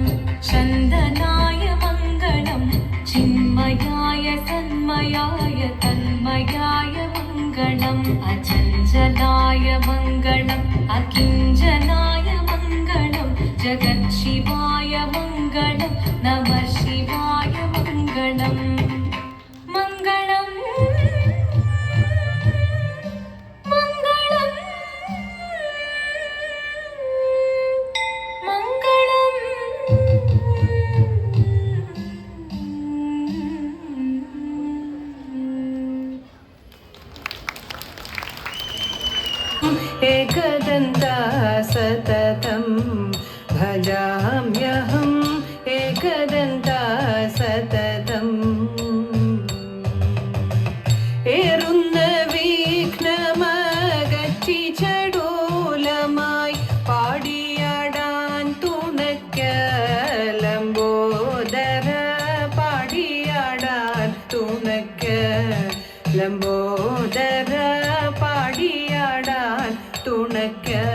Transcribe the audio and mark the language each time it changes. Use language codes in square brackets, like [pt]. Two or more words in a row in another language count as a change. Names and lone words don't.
[sa] ചന്ദനായ മംഗളം ചിന്മയായ തന്മയായ തന്മയായ മംഗളം അചഞ്ചലായ മംഗളം അകിഞ്ചനായ മംഗളം ജഗത് ശിവായ മംഗളം നമ ശിവായ മംഗളം മംഗളം മംഗളം മംഗളം एकदन्ता सततं भजाम्यहम् एकदन्ता सततम् [ml] ഏറുന്ന വിഘ്നമകറ്റി ചടൂലമായി പാടിയാടാൻ തുണയ്ക്കലംബോദര പാടിയാടാൻ തുണയ്ക്കലംബോദര പാടിയാടാൻ തുണയ്ക്ക